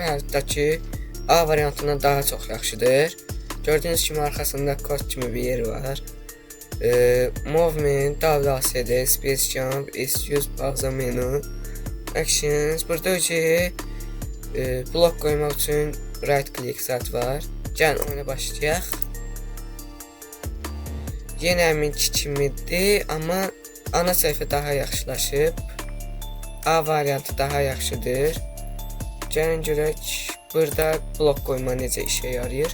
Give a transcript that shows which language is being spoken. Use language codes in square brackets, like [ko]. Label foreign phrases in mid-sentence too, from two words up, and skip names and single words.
[az] Hətta ki A variantından daha çox yaxşıdır. Gördüyünüz kimi arxasında kod kimi bir yer var. [en] Movement, WASD, Space Jump, Issues, Pauza Menu, Actions. [az] Burada ki blok qoymaq üçün [en] right click [az] zat var. Gəlin oyuna başlayaq. Yenə əminki kimidir, amma ana səhifə daha yaxşılaşıb. A variantı daha yaxşıdır. Gəlin görək burada blok qoyma necə işə yarayır.